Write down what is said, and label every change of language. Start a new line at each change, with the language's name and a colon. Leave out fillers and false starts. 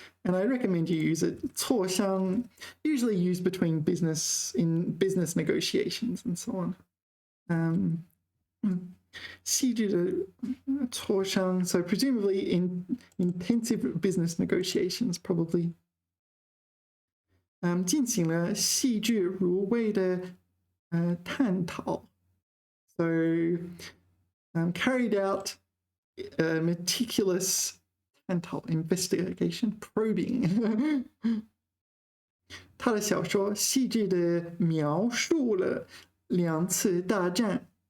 English: And I recommend you use it. 磋商, usually used between business negotiations and so on.
Chinese: 细致的磋商,
English: so presumably in intensive business negotiations, probably.
Chinese: 进行了细致入微的探讨.
English: So carried out meticulous investigation, probing.
Chinese: 他的小说细致地描述了两次大战.